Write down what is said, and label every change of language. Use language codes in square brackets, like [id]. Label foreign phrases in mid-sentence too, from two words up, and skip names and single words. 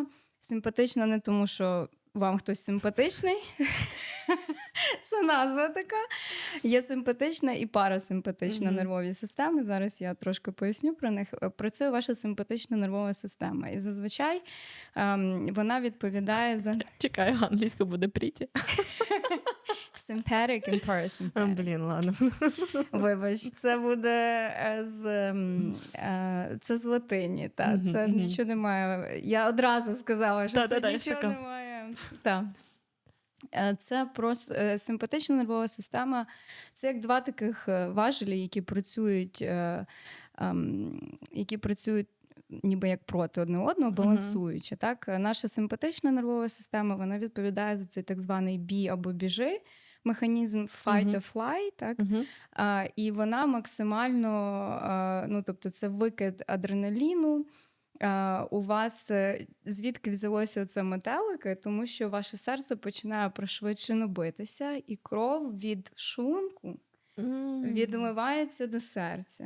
[uk] Симпатична не тому, що вам хтось симпатичний, це назва така. Є симпатична і парасимпатична нервові системи. Зараз я трошки поясню про них. Працює ваша симпатична нервова система. І зазвичай вона відповідає за... Чекаю, англійською буде pretty. [en] Sympathetic and parasympathetic. [uk] Блін, ладно. Вибач, це буде це з латині. Та. Це нічого немає. Я одразу сказала, що це нічого немає. Так. Це просто симпатична нервова система. Це як два таких важелі, які працюють ніби як проти одне одного, балансуючи. Так? Наша симпатична нервова система, вона відповідає за цей так званий бій або біжи, механізм [en] fight or fly, [uk] так? І вона максимально, ну, тобто це викид адреналіну. У вас звідки взялося оце метелики? Тому що ваше серце починає пришвидшено битися, і кров від шлунку відливається до серця.